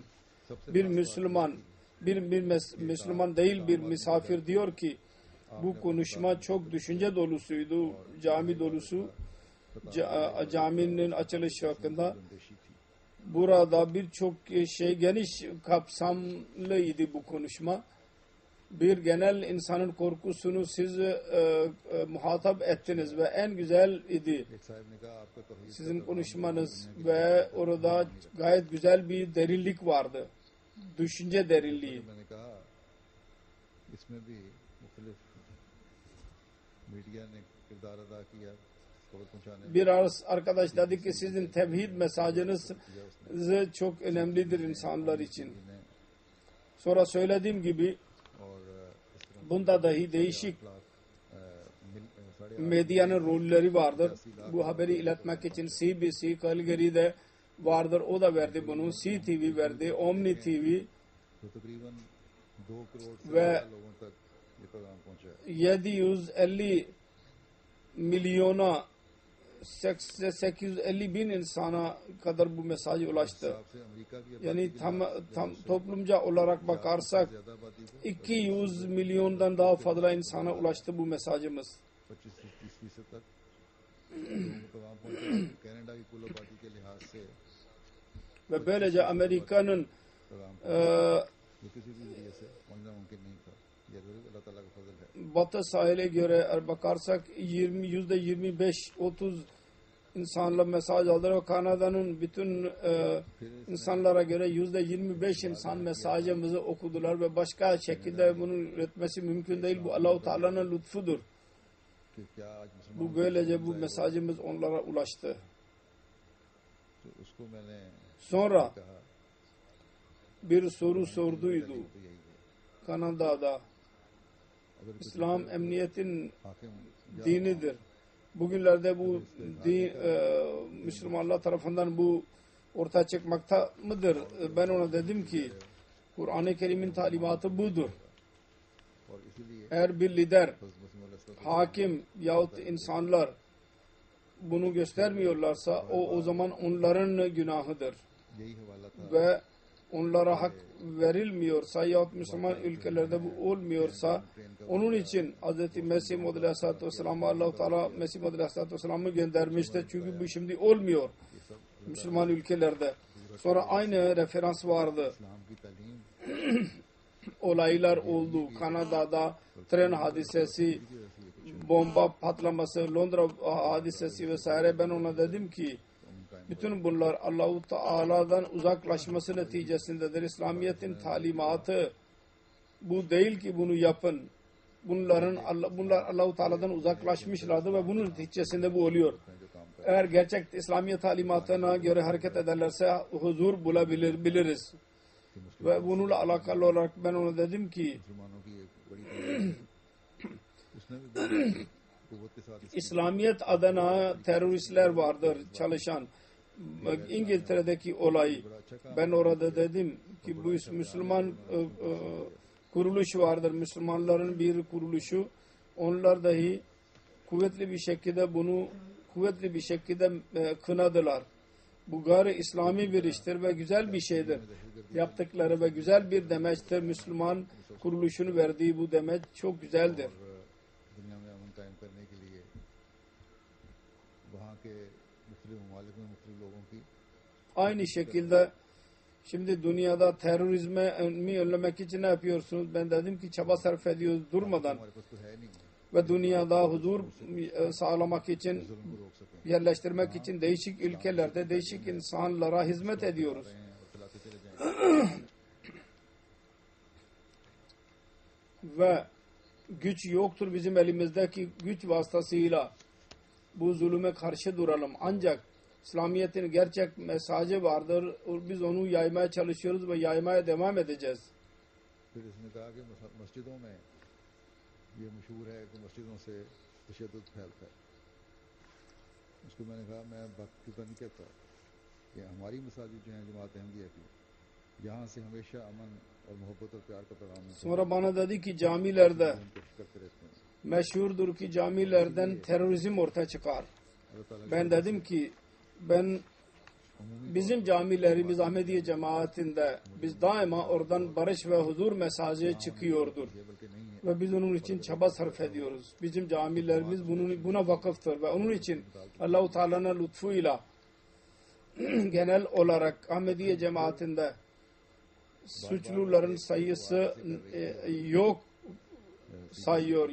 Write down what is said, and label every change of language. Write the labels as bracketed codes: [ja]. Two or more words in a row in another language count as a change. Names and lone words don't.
[tr] Bir Müslüman değil bir misafir diyor ki bu konuşma çok düşünce dolusuydu, cami dolusu, caminin açılışı hakkında. Burada birçok geniş kapsamlıydı bu konuşma. bir genel insanın korkusunu siz muhatap ettiniz ve en güzel idi [ur] ایک صاحب نے کہا آپ کا توحید [tr] sizin konuşmanız ve orada gayet güzel bir derinlik vardı. Düşünce derinliği. [ur] میں نے کہا اس میں بھی مختلف میڈیا نے کردار ادا کیا خبر پہنچانے [tr] Bir arkadaş dedi ki sizin tevhid mesajınız çok önemlidir insanlar için. [ur] ने [tr] Sonra söylediğim gibi [ur] اور اس طرح [tr] bunda dahi değişik [ur] साढ़े [tr] medyanın rolleri vardır. Bu haberi iletmek için CBC, Calgary'de vardır. O da verdi bunu. CTV verdi. Omni TV [ur] تو تقریباً 2 کروڑ سے [tr] ve [ur] زیادہ لوگوں تک یہ پیغام پہنچا ہے [tr] 750 milyona 850 bin insana kadar bu mesaj ulaştı. [ur] حساب سے امریکہ کی [tr] Yani tam toplumca olarak bakarsak [ur] زیادہ آبادی کو [tr] 200 milyondan daha fazla insana ulaştı bu mesajımız. [ur] 25-30% تک لوگوں کو پیغام پہنچا کینیڈا کی کل آبادی کے لحاظ سے [tr] Ve böylece Amerika'nın [ur] پیغام یہ کسی بھی ذریعے سے پہنچنا ممکن نہیں تھا یہ اللہ تعالیٰ کا فضل ہے [tr] Batı sahile göre bakarsak %25-30 insanla mesaj aldı ve Kanada'nın bütün insanlara göre %25 insan mesajımızı okudular ve başka şekilde bunun üretmesi mümkün değil. Bu Allah-u Teala'nın lütfudur. [ur] کہ کیا آج مسلمان [tr] Bu böylece bu mesajımız onlara ulaştı. [ur] تو اس کو میں نے [tr] Sonra [ur] कहा [tr] bir soru sorduydu [ur] تو یہی ہے [tr] Kanada'da. [ur] اگر کچھ [tr] İslam emniyetin [ur] हाकिम [tr] dinidir. Bugünlerde bu din, Müslümanlar tarafından bu ortaya çıkmakta mıdır? Ben ona dedim ki Kur'an-ı Kerim'in talimatı budur. [ur] اور اسی لیے [tr] Eğer bir lider, [ur] حضرت مسیح علیہ [tr] hakim yahut insanlar bunu göstermiyorlarsa o zaman onların günahıdır. [ur] یہی حوالہ تھا [tr] Ve onlara hak verilmiyorsa yahut Müslüman ülkelerde bu olmuyorsa onun için Hz. Mesih Muhammed Aleyhisselatü Vesselam'ı Allah-u Teala Mesih Muhammed Aleyhisselatü Vesselam'ı göndermiştir. Çünkü bu şimdi olmuyor Müslüman ülkelerde. Sonra aynı referans vardı. [ur] اسلام کی تعلیم [tr] Olaylar oldu. Kanada'da tren hadisesi, bomba patlaması, Londra hadisesi vesaire. Ben ona dedim ki bütün bunlar Allah-u Teala'dan uzaklaşması neticesindedir. İslamiyet'in talimatı bu değil ki bunu yapın. Bunlar Allah-u Teala'dan uzaklaşmışlardı ve bunun neticesinde bu oluyor. Eğer gerçek İslamiyet talimatına göre hareket ederlerse huzur biliriz. Ve bununla alakalı olarak ben ona dedim ki [ur] مسلمانوں کی ایک بڑی تعداد ہے۔ اس نے بھی بڑی قوت کے ساتھ [tr] İslamiyet adına teröristler vardır çalışan. İngiltere'deki olay. Ben orada dedim ki bu Müslüman kuruluş vardır. Müslümanların bir kuruluşu. Onlar dahi kuvvetli bir şekilde kınadılar. Bu gayri İslami bir iştir ve güzel bir şeydir. Yaptıkları ve güzel bir demeçtir. Müslüman kuruluşunu verdiği bu demeç çok güzeldir. [ur] دنیا میں امن قائم کرنے کے لیے وہاں کے مختلف ممالک میں مختلف لوگوں کی [tr] Aynı şekilde şimdi dünyada terörizmi önlemek için ne yapıyorsunuz? Ben dedim ki çaba sarf ediyoruz durmadan [ur] ہمارے پاس تو ہے نہیں [tr] ve dünyada huzur sağlamak için, [ur] ظلم کو روک سکیں [tr] yerleştirmek için değişik ülkelerde değişik insanlara hizmet ediyoruz. [ur] اور چلاتے چلے جائیں [tr] Ve güç yoktur bizim elimizdeki güç vasıtasıyla bu zulüme karşı duralım. Ancak İslamiyet'in gerçek mesajı vardır. Biz onu yaymaya çalışıyoruz ve yaymaya devam edeceğiz. [ur] پھر اس نے کہا کہ مسجدوں میں یہ مشہور ہے کہ مسجدوں سے تشدد پھیلتا ہے اس کو میں نے کہا میں باقی کا نہیں کہتا کہ ہماری مساجد جو ہیں جماعت احمدیہ کی یہاں سے ہمیشہ امن اور محبت اور پیار کا پیغام [tr] Sonra bana dedi ki camilerde [ur] کوشش کرتے رہتے ہیں [tr] meşhurdur ki camilerden terörizm ortaya çıkar. [ur] اللہ تعالیٰ [tr] Ben dedim ki bizim camilerimiz Ahmediye cemaatinde biz daima oradan barış ve huzur mesajı çıkıyordur. [ur] یہ بلکہ نہیں ہے [tr] Ve biz onun için çaba sarf ediyoruz. Bizim camilerimiz buna vakıftır ve onun için Allah-u Teala'nın lütfuyla genel olarak Ahmediye cemaatinde suçluların sayısı yok sayıyor.